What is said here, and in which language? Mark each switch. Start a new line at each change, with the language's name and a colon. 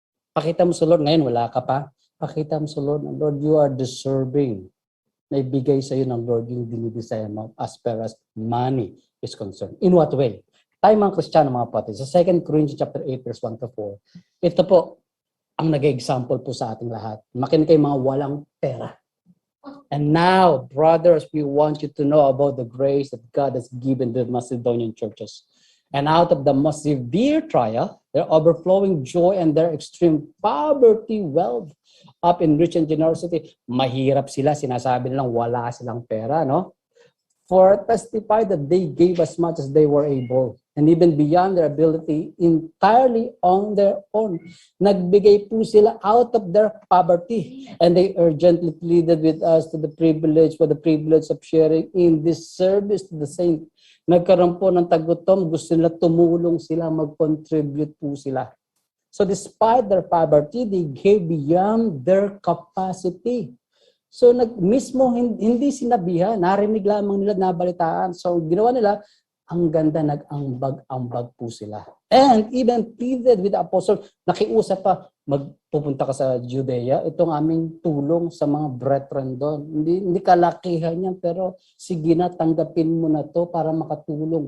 Filipino: Pakita mo sa Lord, ngayon wala ka pa, pakita mo sa Lord,
English: Lord, you are deserving
Filipino: na ibigay sa iyo ng Lord yung dinidesire mo
English: as far as money is concerned. In what way?
Filipino: Tayo mga Kristiyano, mga kapatid, sa 2 Corinthians chapter 8, verse 1 to 4, ito po ang nag-example po sa ating lahat. Makinig kayo mga walang pera.
English: And now, brothers, we want you to know about the grace that God has given the Macedonian churches. And out of the most severe trial, their overflowing joy and their extreme poverty, wealth, up in rich and generosity.
Filipino: Mahirap sila, sinasabi nilang wala silang pera, no?
English: For testify that they gave as much as they were able, and even beyond their ability, entirely on their own.
Filipino: Nagbigay po sila
English: out of their poverty, and they urgently pleaded with us for the privilege of sharing in this service to the saint.
Filipino: Nagkaroon po ng tagutom, gusto nila tumulong sila, mag-contribute po sila.
English: So despite their poverty, they gave beyond their capacity.
Filipino: So mismo hindi sinabihan, narinig lamang nila, nabalitaan. So ginawa nila, ang ganda, nag-ambag-ambag po sila.
English: And even pleaded with the apostle,
Filipino: nakiusap pa, magpupunta ka sa Judea, itong aming tulong sa mga brethren doon. Hindi kalakihan yan, pero sige na, tanggapin mo na to para makatulong.